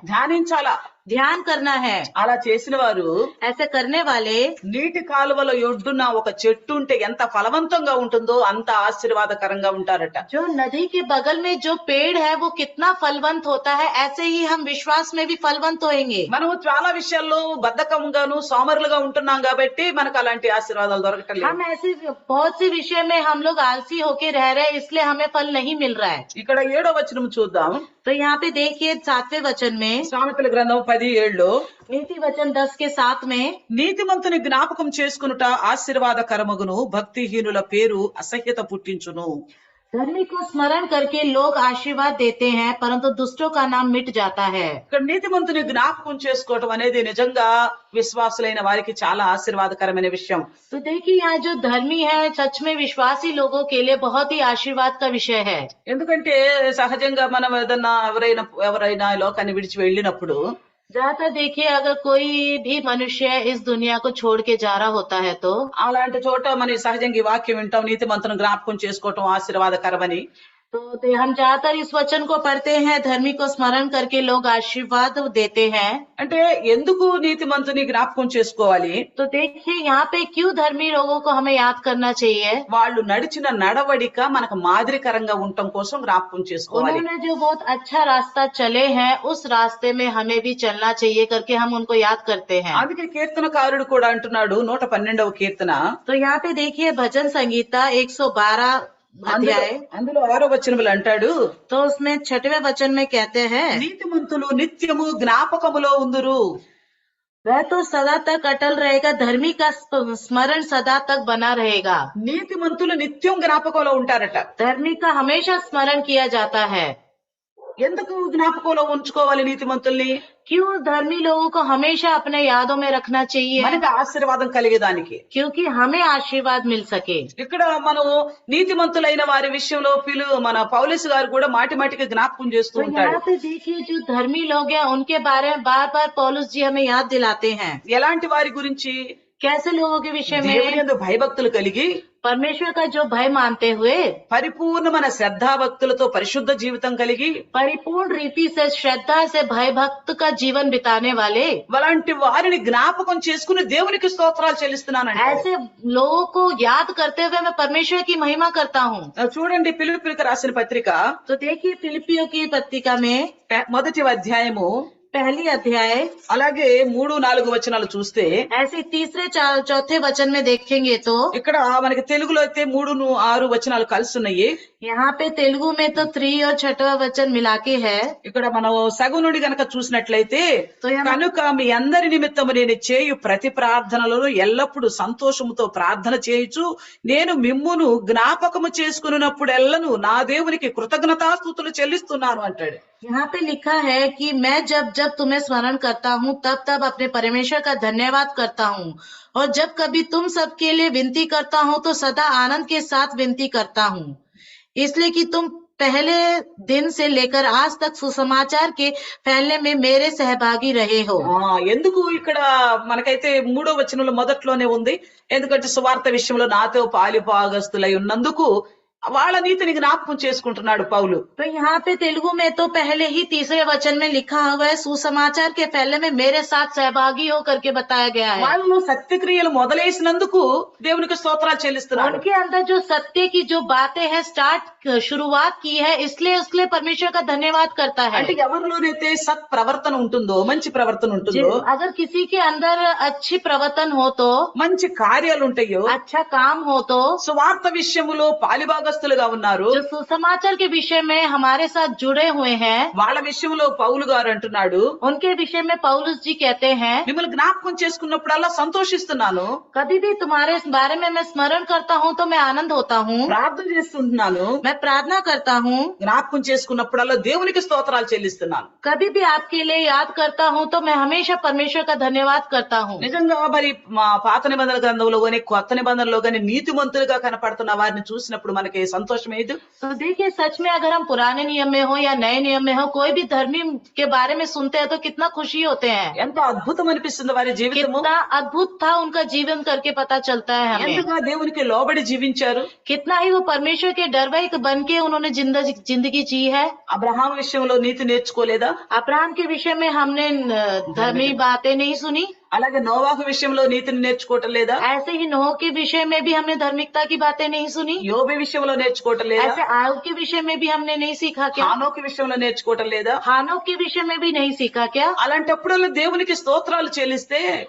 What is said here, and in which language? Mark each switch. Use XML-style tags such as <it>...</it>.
<te>ధ్యానించాలా.</te> <hi>ध्यान करना है।</hi> <te>అలా చేసిన వారు</te> <hi>ऐसे करने वाले</hi> <te>నీటి కాలువల ఒడ్డున ఒక చెట్టు ఉంటే ఎంత ఫలవంతంగా ఉంటుందో అంత ఆశీర్వాదకరంగా ఉంటారట.</te> <hi>जो नदी के बगल में जो पेड़ है वो कितना फलवंत होता है, ऐसे ही हम विश्वास में भी फलवंत होएंगे।</hi> <te>మనము చాలా విషయాల్లో బద్ధకంగాను సోమరులుగా ఉంటున్నాం కాబట్టి మనకు అలాంటి ఆశీర్వాదాలు దొరకటం లేదు.</te> <hi>हम ऐसे बहुत सी विषय में हम लोग आलसी होके रह रहे हैं, इसलिए हमें फल नहीं मिल रहा है।</hi> <te>ఇక్కడ 7వ వచనం చూద్దాం.</te> <hi>तो यहाँ पे देखिए 7वें वचन में,</hi> <te>సామెతల గ్రంథం 10:7</te> <hi>नीति वचन 10 के 7 में,</hi> <te>నీతిమంతుని జ్ఞాపకం చేసుకునుట ఆశీర్వాదకరమగును, భక్తిహీనుల పేరు అసహ్యత పుట్టించును.</te> <hi>धर्मी को स्मरण करके लोग आशीर्वाद देते हैं, परंतु दुष्टों का नाम मिट जाता है।</hi> <te>ఇక్కడ నీతిమంతుని జ్ఞాపకం చేసుకోవటం అనేది నిజంగా విశ్వాసులైన వారికి చాలా ఆశీర్వాదకరమైన విషయం.</te> <hi>तो देखिए यहाँ जो धर्मी है सच में विश्वासी लोगों के लिए बहुत ही आशीर्वाद का विषय है।</hi> <te>ఎందుకంటే సహజంగా మనం ఏదన్నా ఎవరైనా ఈ లోకాన్ని విడిచి వెళ్ళినప్పుడు</te> <hi>ज्यादातर देखिए अगर कोई भी मनुष्य इस दुनिया को छोड़ के जा रहा होता है तो</hi> <te>అలాంటి చోట మనం సహజంగా ఈ వాక్యం వింటాం, నీతిమంతుని జ్ఞాపకం చేసుకోవటం ఆశీర్వాదకరమని.</te> <hi>हम ज्यादातर इस वचन को पढ़ते हैं, धर्मी को स्मरण करके लोग आशीर्वाद देते हैं।</hi> <te>అంటే ఎందుకు నీతిమంతుని జ్ఞాపకం చేసుకోవాలి?</te> <hi>तो देखिए यहाँ पे क्यों धर्मी लोगों को हमें याद करना चाहिए।</hi> <te>వాళ్ళు నడిచిన నడవడిక మనకు మాదిరికరంగా ఉండటం కోసం జ్ఞాపకం చేసుకోవాలి.</te> <hi>उन्होंने जो बहुत अच्छा रास्ता चले हैं उस रास्ते में हमें भी चलना चाहिए करके हम उनको याद करते हैं।</hi> <te>అందుకే కీర్తనకారుడు కూడా అంటున్నాడు 112వ కీర్తన</te> <hi>तो यहाँ पे देखिए भजन संगीता 112 अध्याय,</hi> <te>అందులో 6వ వచనములు అంటాడు,</te> <hi>तो उसमें 6वें वचन में कहते हैं,</hi> <te>నీతిమంతులు నిత్యము జ్ఞాపకములో ఉందురు.</te> <hi>वह तो सदा तक अटल रहेगा, धर्मी का स्मरण सदा तक बना रहेगा।</hi> <te>నీతిమంతులు నిత్యం జ్ఞాపకంలో ఉంటారట.</te> <hi>धर्मी का हमेशा स्मरण किया जाता है।</hi> <te>ఎందుకు జ్ఞాపకంలో ఉంచుకోవాలి నీతిమంతుల్ని?</te> <hi>क्यों धर्मी लोगों को हमेशा अपने यादों में रखना चाहिए?</hi> <te>మనకి ఆశీర్వాదం కలిగేదానికి.</te> <hi>क्योंकि हमें आशीर्वाद मिल सके।</hi> <te>ఇక్కడ మనం నీతిమంతులైన వారి విషయంలో మన పౌలస్ గారు కూడా మాటి మాటికి జ్ఞాపకం చేస్తూ</te> <hi>तो</hi> <te>ఉంటాడు.</te> <hi>यहाँ पे देखिए जो धर्मी लोग हैं उनके बारे में बार बार पौलुस जी हमें याद दिलाते हैं।</hi> <te>ఎలాంటి వారి గురించి?</te> <hi>कैसे लोगों के विषय</hi> <te>దేవుని</te> <hi>में?</hi> <te>యందు భయభక్తులు కలిగి</te> <hi>परमेश्वर का जो भय मानते हुए,</hi> <te>పరిపూర్ణమైన శ్రద్ధాభక్తులతో పరిశుద్ధ జీవితం కలిగి</te> <hi>परिपूर्ण रीति से श्रद्धा से भय भक्त का जीवन बिताने वाले,</hi> <te>అలాంటి వారిని జ్ఞాపకం చేసుకుని దేవునికి స్తోత్రాలు చెల్లిస్తున్నానండి.</te> <hi>ऐसे लोगों को याद करते हुए मैं परमेश्वर की महिमा करता हूँ।</hi> <te>చూడండి ఫిలిప్పీయులకు రాసిన పత్రిక</te> <hi>तो देखिए फिलिपियों की पत्रिका में</hi> <te>మొదటి అధ్యాయము</te> <hi>पहली अध्याय,</hi> <te>అలాగే 3-4 వచనాలు చూస్తే</te> <hi>ऐसे तीसरे चौथे वचन में देखेंगे तो</hi> <te>ఇక్కడ మనకి తెలుగులో అయితే 3-6 వచనాలు కలిసి ఉన్నాయి.</te> <hi>यहाँ पे तेलुगु में तो 3 और 6वां वचन मिला के है।</hi> <te>ఇక్కడ మనం సగం నుండి గనక చూసినట్లయితే,</te> <hi>तो यहाँ</hi> <te>కనుక మీ అందరి నిమిత్తము నేను చేయు ప్రతి ప్రార్థనలను ఎల్లప్పుడూ సంతోషముతో ప్రార్థన చేయుచు నేను మిమ్మును జ్ఞాపకము చేసుకున్నప్పుడెల్లను నా దేవునికి కృతజ్ఞతాస్తుతులు చెల్లిస్తున్నాను అంటాడు.</te> <hi>यहाँ पे लिखा है कि मैं जब जब तुम्हें स्मरण करता हूँ तब तब अपने परमेश्वर का धन्यवाद करता हूँ, और जब कभी तुम सबके लिए विनती करता हूँ तो सदा आनंद के साथ विनती करता हूँ, इसलिए कि तुम पहले दिन से लेकर आज तक सुसमाचार के फैलने में मेरे सहभागी रहे हो।</hi> <te>ఎందుకు ఇక్కడ మనకైతే 3వ వచనంలో మొదట్లోనే ఉంది, ఎందుకంటే సువార్త విషయంలో నాతో పాలిభాగస్తులై ఉన్నందుకు వాళ్ళ నీతిని జ్ఞాపకం చేసుకుంటున్నాడు పౌలు.</te> <hi>तो यहाँ पे तेलुगु में तो पहले ही तीसरे वचन में लिखा हुआ है, सुसमाचार के फैलने में मेरे साथ सहभागी हो करके बताया गया है।</hi> <te>వాళ్ళు సత్యక్రియలు మొదలేసినందుకు దేవునికి స్తోత్రాలు చెల్లిస్తున్నాడు.</te> <hi>उनके अंदर जो सत्य की जो बातें हैं शुरुआत की है, इसलिए उसके लिए परमेश्वर का धन्यवाद करता है।</hi> <te>అంటే ఎవరిలోనైతే సత్ ప్రవర్తన ఉంటుందో, మంచి ప్రవర్తన ఉంటుందో,</te> <hi>अगर किसी के अंदर अच्छी प्रवर्तन हो तो,</hi> <te>మంచి కార్యాలు ఉంటాయో,</te> <hi>अच्छा काम हो तो,</hi> <te>సువార్త విషయములో పాలిభాగస్తులుగా ఉన్నారు,</te> <hi>जो सुसमाचार के विषय में हमारे साथ जुड़े हुए हैं,</hi> <te>వాళ్ళ విషయంలో పౌలు గారు అంటున్నాడు,</te> <hi>उनके विषय में पौलुस जी कहते हैं,</hi> <te>మిమ్మల్ని జ్ఞాపకం చేసుకున్నప్పుడల్లా సంతోషిస్తున్నాను,</te> <hi>कभी भी तुम्हारे बारे में मैं स्मरण करता हूँ तो मैं आनंद होता हूँ,</hi> <te>ప్రార్థన చేస్తుంటున్నాను,</te> <hi>मैं प्रार्थना करता हूँ,</hi> <te>జ్ఞాపకం చేసుకున్నప్పుడల్లా దేవునికి స్తోత్రాలు చెల్లిస్తున్నాను.</te> <hi>कभी भी आपके लिए याद करता हूँ तो मैं हमेशा परमेश्वर का धन्यवाद करता हूँ।</hi> <te>నిజంగా మరి మా పాత నిబంధనల గ్రంథంలో గాని కొత్త నిబంధనలో గాని నీతిమంతులుగా కనపడుతున్న వారిని చూసినప్పుడు మనకి మనకి సంతోషం ఏదు.</te> <hi>तो देखिए सच में अगर हम पुराने नियम में हो या नए नियम में हो कोई भी धर्मी के बारे में सुनते हैं तो कितना खुशी होते हैं।</hi> <te>ఎంతో అద్భుతం అనిపిస్తుంది వారి జీవితము.</te> <hi>कितना अद्भुत था उनका जीवन करके पता चलता है हमें।</hi> <te>ఎంతగా దేవునికి లోబడి జీవించారు.</te> <hi>कितना ही वो परमेश्वर के डरवैक बन के उन्होंने जिंदगी जी है।</hi> <te>అబ్రహాం విషయంలో నీతి నేర్చుకోలేదా?</te> <hi>अब्राहम के विषय में हमने धर्मी बातें नहीं सुनी।</hi> <te>అలాగే నోవాహు విషయంలో నీతిని నేర్చుకోవటం లేదా?</te> <hi>ऐसे ही नोह के विषय में भी हमने धार्मिकता की बातें नहीं सुनी।</hi> <te>యోబు విషయంలో నేర్చుకోవటం లేదా?</te> <hi>ऐसे आयोग के विषय में भी हमने नहीं सीखा क्या?</hi> <te>హానోకు విషయంలో నేర్చుకోవటం లేదా?</te> <hi>हानोक के विषय में भी नहीं सीखा क्या?</hi> <te>అలాంటప్పుడు దేవునికి స్తోత్రాలు చెల్లిస్తే</te>